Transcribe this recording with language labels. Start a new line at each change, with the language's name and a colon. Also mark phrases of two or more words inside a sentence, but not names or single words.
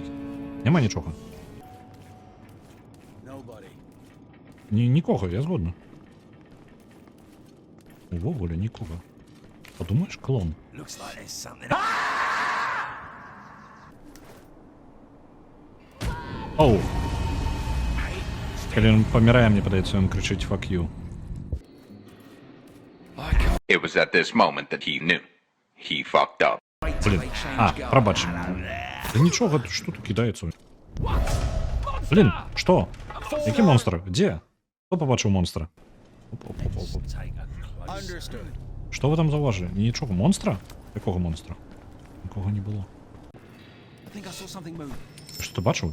Belarusian: Няма нічога. Нікога, я згодна. Увогуле нікога. Подумаешь, клон. Оу. Калі ён памірае, мне падаецца, ён крычыць
English: «fuck you». It was at this moment that he knew. He fucked up.
Belarusian: Блин. А, прабач. Да нічога, што тут кідаецца? Блин, што? Які монстр? Дзе? Хто пабачыў монстра? Оп-оп-оп-оп. Што вы там заўважылі? Нічога, монстра? Якога монстра? Нікога не было. Што ты бачыў?